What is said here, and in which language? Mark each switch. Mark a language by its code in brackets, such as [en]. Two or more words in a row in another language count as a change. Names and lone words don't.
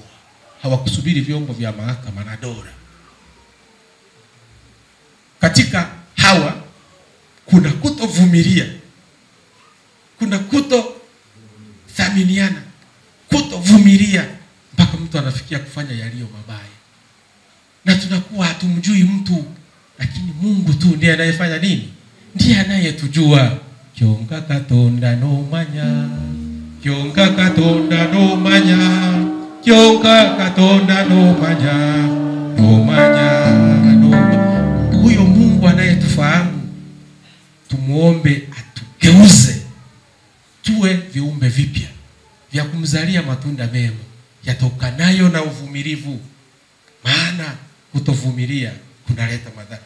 [sw] Hawakusubiri vyombo vya mahakama na dola. Katika hawa kuna kutovumilia, kuna kutothaminiana, kutovumilia mpaka mtu anafikia kufanya yaliyo mabaya. Na tunakuwa hatumjui mtu, lakini Mungu tu ndiye anayefanya nini? Ndiye anayetujua. [nyn] Kyonka katonda no manya, Kyonka katonda no manya, Kyonka katonda no manya, no manya, no manya. [sw] Huyo Mungu anayetufahamu, tumuombe atugeuze tuwe viumbe vipya vya kumzalia matunda mema yatokanayo na uvumilivu. Maana kutovumilia kunaleta madhara.